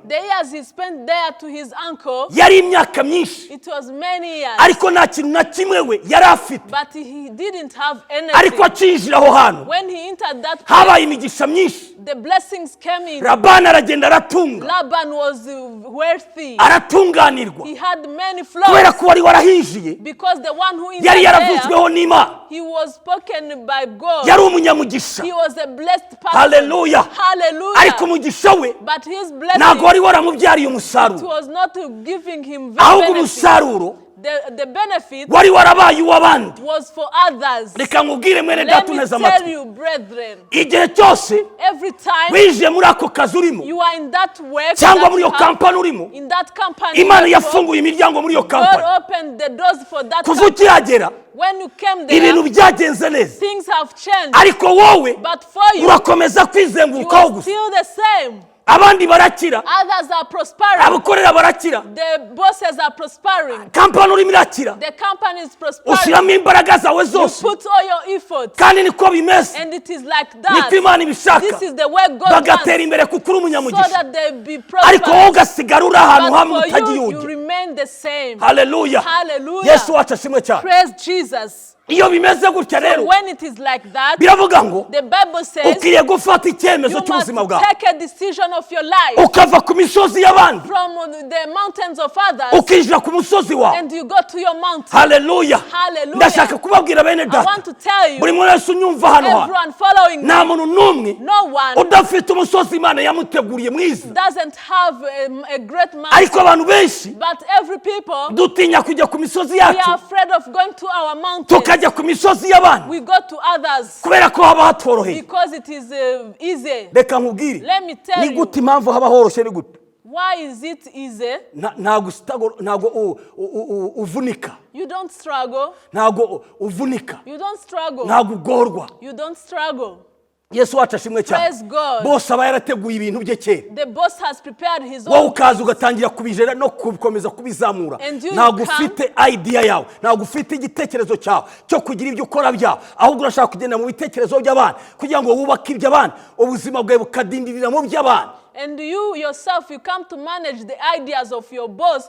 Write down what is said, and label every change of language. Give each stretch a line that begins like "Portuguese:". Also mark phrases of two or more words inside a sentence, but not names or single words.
English: The years he spent there to his uncle.
Kinyarwanda: Yari imyaka myinshi.
English: It was many years.
Kinyarwanda: Ariko nta kintu na kimwe we yari afite.
English: But he didn't have anything.
Kinyarwanda: Ariko acinjira aho hantu.
English: When he entered that place,
Kinyarwanda: habaye imigisha myinshi.
English: The blessings came in.
Kinyarwanda: Laban aragenda aratunga.
English: Laban was wealthy.
Kinyarwanda: Aratunganirwa.
English: He had many flocks.
Kinyarwanda: Kubera ko wari warahinjiye.
English: Because the one who
Kinyarwanda: yari yaravuzweho n'Imana.
English: He was spoken by God.
Kinyarwanda: Yari umunyamugisha.
English: He was a blessed person. Hallelujah. Hallelujah.
Kinyarwanda: Ariko umugisha we.
English: But his blessing.
Kinyarwanda: Ntago wari waramubyariye umusaruro.
English: It was not giving him
Kinyarwanda: ahubwo umusaruro.
English: The benefit
Kinyarwanda: wari warabaye uw'abandi.
English: Was for others.
Kinyarwanda: Reka nkubwire mwene data uneza amatwi.
English: Let me tell you, brethren.
Kinyarwanda: Igihe cyose
English: every time
Kinyarwanda: winjiye muri ako kazi urimo.
English: You are in that work.
Kinyarwanda: Cyangwa muri iyo kampani urimo.
English: In that company.
Kinyarwanda: Imana yafunguye imiryango muri iyo kampani.
English: God opened the doors for that
Kinyarwanda: kuva ukihagera.
English: When you came there,
Kinyarwanda: ibintu byagenze neza.
English: Things have changed.
Kinyarwanda: Ariko wowe
English: but for you,
Kinyarwanda: urakomeza kwizengurukaho gusa.
English: Still the same.
Kinyarwanda: Abandi barakira.
English: Others are prospering.
Kinyarwanda: Abakorera barakira.
English: The bosses are prospering.
Kinyarwanda: Kampani urimo irakira.
English: The company is prospering.
Kinyarwanda: Ushyiramo imbaraga zawe zose.
English: You put all your efforts.
Kinyarwanda: Kandi niko bimeze.
English: And it is like that.
Kinyarwanda: Niko Imana ibishaka.
English: This is the way God
Kinyarwanda: bagatera imbere kuko uri umunyamugisha.
English: So that they be prosperous.
Kinyarwanda: Ariko wowe ugasigara uri ahantu hamwe utagiyuge.
English: You remain the same. Hallelujah. Hallelujah.
Kinyarwanda: Yesu wacu ashimwe cyane.
English: Praise Jesus.
Kinyarwanda: Iyo bimeze gutya rero.
English: When it is like that,
Kinyarwanda: biravuga ngo
English: the Bible says
Kinyarwanda: ukwiye gufata icyemezo cy'ubuzima bwawe.
English: You must take a decision of your life.
Kinyarwanda: Ukava ku misozi y'abandi.
English: From the mountains of others.
Kinyarwanda: Ukinjira ku musozi wawe.
English: And you go to your mountain. Hallelujah. Hallelujah.
Kinyarwanda: Ndashaka kubabwira bene data.
English: I want to tell you.
Kinyarwanda: Buri muntu wese unyumva hano ha.
English: Everyone following
Kinyarwanda: nta muntu n'umwe.
English: No one.
Kinyarwanda: udafite umusozi Imana yamuteguriye mwiza.
English: Doesn't have a great mountain.
Kinyarwanda: Ariko abantu benshi.
English: But every people.
Kinyarwanda: Dutinya kujya ku misozi yacu.
English: We are afraid of going to our mountains.
Kinyarwanda: Tukajya ku misozi
English: we go to others
Kinyarwanda: kubera ko haba hatworoheye.
English: Because it is easy.
Kinyarwanda: Reka nkubwire.
English: Let me tell you.
Kinyarwanda: Ni gute impamvu haba horoshye ni gute?
English: Why is it easy?
Kinyarwanda: Ntago uvunika.
English: You don't struggle.
Kinyarwanda: Ntago uvunika.
English: You don't struggle.
Kinyarwanda: Ntago ugorwa.
English: You don't struggle.
Kinyarwanda: Yesu wacu ashimwe cyane.
English: Praise God.
Kinyarwanda: Bose aba yarateguye ibintu bye kera.
English: The boss has prepared his own.
Kinyarwanda: Wowe ukaza ugatangira kubijera no kubikomeza kubizamura. Ntago ufite idea yawe. Ntago ufite igitekerezo cyawe cyo kugira ibyo ukora byawe. Ahubwo urashaka kugenda mu bitekerezo by'abandi kugira ngo wubake iby'abandi. Ubuzima bwawe bukadindirira mu by'abandi.
English: And you yourself, you come to manage the ideas of your boss.